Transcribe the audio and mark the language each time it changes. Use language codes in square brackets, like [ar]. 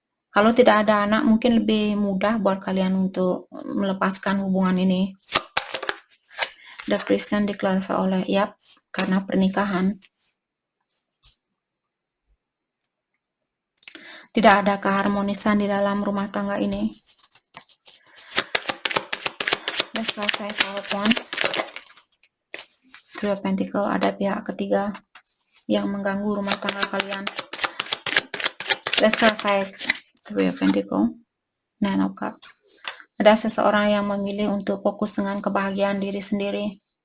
[id] Kalau tidak ada anak mungkin lebih mudah buat kalian untuk melepaskan hubungan ini. [en] The Christian [id] diklarify oleh karena pernikahan. Tidak ada keharmonisan di dalam rumah tangga ini. [en] Let's clarify Four of Wands. [id] Three of Pentacles, ada pihak ketiga yang mengganggu rumah tangga kalian. [en] Let's clarify Three of Pentacles. Nine of Cups. [id] Ada seseorang yang memilih untuk fokus dengan kebahagiaan diri sendiri.